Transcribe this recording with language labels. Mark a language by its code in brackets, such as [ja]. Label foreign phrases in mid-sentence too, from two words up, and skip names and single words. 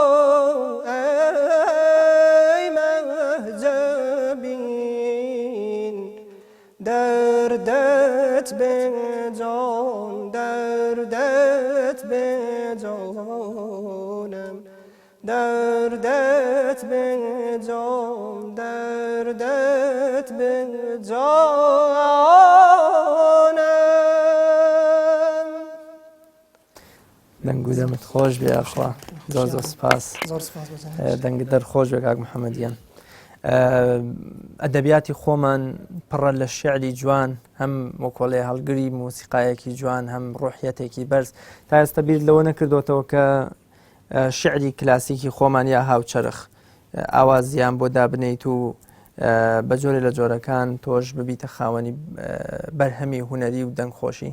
[fa] ای مهجبین دردت به جان دردت به جانم دردت به جان دردت به جانم [ckb] دەنگ و دەمت خۆش بێ ئاخوا زۆر زۆر سپاس زۆر سپاس بەزانم دەنگ دەرخۆش بێ کاک محەممەدیان ئەدەبیاتی خۆمان پڕە لە شیعری جوان هەم وەکۆڵێ هەڵگری موسیقایەکی جوان هەم ڕۆحیەتێکی بەرز تا ئێستا بیر لەوە نەکردوتەوە کە شعری کلاسیکی خۆمان یا هاوچەرخ ئاوازیان بۆ دابنیت و بە جۆرێ لە جۆرەکان تۆش ببیتە خاوەنی بەرهەمی هوەری و دەنگخۆشی؟